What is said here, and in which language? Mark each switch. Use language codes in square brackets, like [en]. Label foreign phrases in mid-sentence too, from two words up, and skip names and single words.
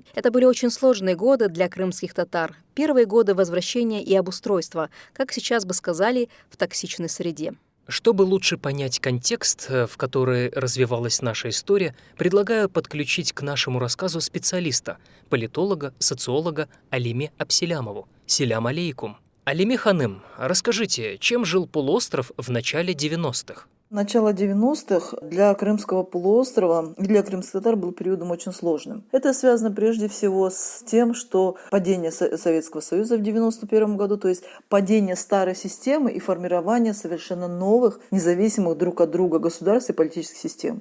[ru] Это были очень сложные годы для крымских татар. Первые годы возвращения и обустройства, как сейчас бы сказали, в токсичной среде. Чтобы лучше понять контекст, в который развивалась наша история, предлагаю подключить к нашему рассказу специалиста, политолога, социолога Алиме Апселямову. [crh] Селям алейкум. [ru] Алиме ханым, расскажите, чем жил полуостров в начале 90-х? Начало 90-х для Крымского полуострова и для крымских татар был периодом очень сложным. Это связано прежде всего с тем, что падение Советского Союза в 91 году, то есть падение старой системы и формирование совершенно новых, независимых друг от друга государств и политических систем.